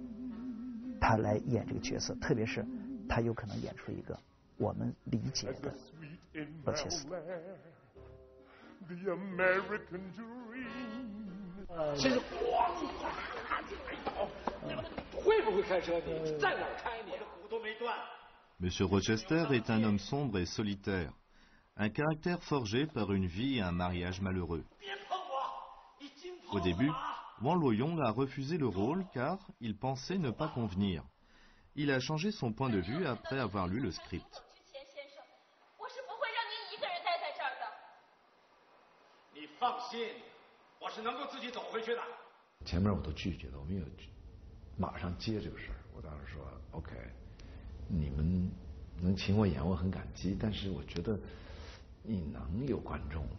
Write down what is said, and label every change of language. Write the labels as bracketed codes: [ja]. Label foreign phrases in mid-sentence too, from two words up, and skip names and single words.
[zh] 他来演这个角色，特别是他有可能演出一个我们理解的罗切斯特。先生，哗就来一刀， [fr] Monsieur Rochester est un homme sombre et solitaire, un caractère forgé par une vie et un mariage malheureux. Au début, Wang Luoyong a refusé le rôle car il pensait ne pas convenir. Il a changé son point de vue après avoir lu le script. [zh] 前面我都拒绝了，我没有马上接这个事儿。我当时说 OK， 你们能请我演我很感激，但是我觉得你能有观众吗？